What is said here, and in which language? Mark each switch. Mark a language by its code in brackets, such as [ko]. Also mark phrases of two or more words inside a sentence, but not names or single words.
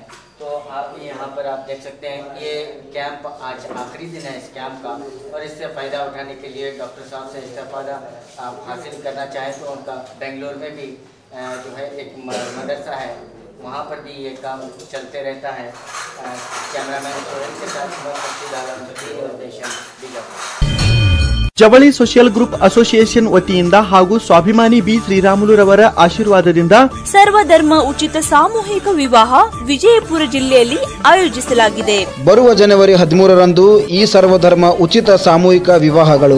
[ur] تو آپ یہاں پر آپ دیکھ سکتے ہیں یہ کیمپ آج آخری دن ہے اس کیمپ کا، اور اس سے فائدہ اٹھانے کے لیے ڈاکٹر صاحب سے استفادہ آپ حاصل کرنا چاہیں تو ان کا بنگلورو میں بھی جو ہے ایک مدرسہ ہے، وہاں پر بھی یہ کام چلتے رہتا ہے. کیمرہ مین سہیل کے ساتھ [kn] ಜವಳಿ [en] social group association [kn] ವತಿಯಿಂದ ಹಾಗೂ ಸ್ವಾಭಿಮಾನಿ ಬಿ ಶ್ರೀರಾಮುಲುರವರ ಆಶೀರ್ವಾದದಿಂದ ಸರ್ವಧರ್ಮ ಉಚಿತ ಸಾಮೂಹಿಕ ವಿವಾಹ ವಿಜಯಪುರ ಜಿಲ್ಲೆಯಲ್ಲಿ ಆಯೋಜಿಸಲಾಗಿದೆ. ಬರುವ ಜನವರಿ 13ರಂದು ಈ ಸರ್ವಧರ್ಮ ಉಚಿತ ಸಾಮೂಹಿಕ ವಿವಾಹಗಳು